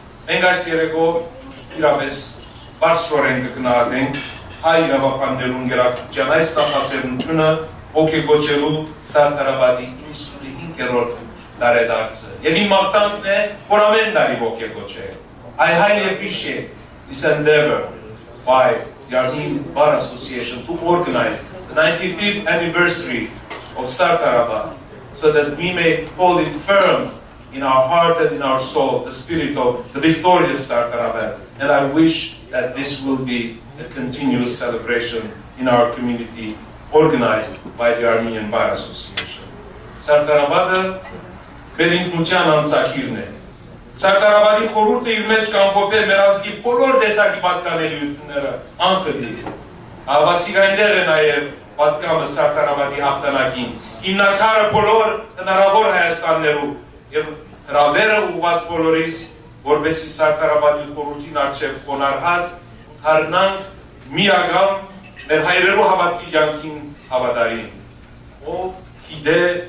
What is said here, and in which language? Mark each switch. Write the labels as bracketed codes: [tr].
[hy] Մենք այս երեկո իրապես բարձրորեն կգնահատենք հայ իրավաբաններուն գերակցության այս նախաձեռնությունը ոգեգոճելու Սարդարաբադի 95-րդ տարեդարձը։ Եվ իմ մաղթանքն է, որ ամեն տարի ոգեգոճել։ [en] I highly appreciate this endeavor by the Armenian Bar Association to organize the 95th anniversary of Sardarabad, so that we may hold it firm in our heart and in our soul, the spirit of the victorious Sardarabad. And I wish that this will be a continuous celebration in our community, organized by the Armenian Bar Association. [hy] Sardarabadը մեր ինքնության անցակիրն է։ Սարդարաբադի խորհուրդը իր մեջ կամփոփել մեր ազգի բոլոր տեսակի պատկանելիությունները անխտիր։ Հավասիկ այնտեղ է նաև պատկամը Սարդարաբադի հաղթանակին, հիմնակարը բոլոր հնարավոր Հայաստաններու եւ հրավերը ուղված բոլորիս, որպեսզի Սարդարաբադի խորհրդին առջև խոնարհած հարնանք միագամ մեր հայրերու հավատքի կյանքին հավատարին։ Ով գիտե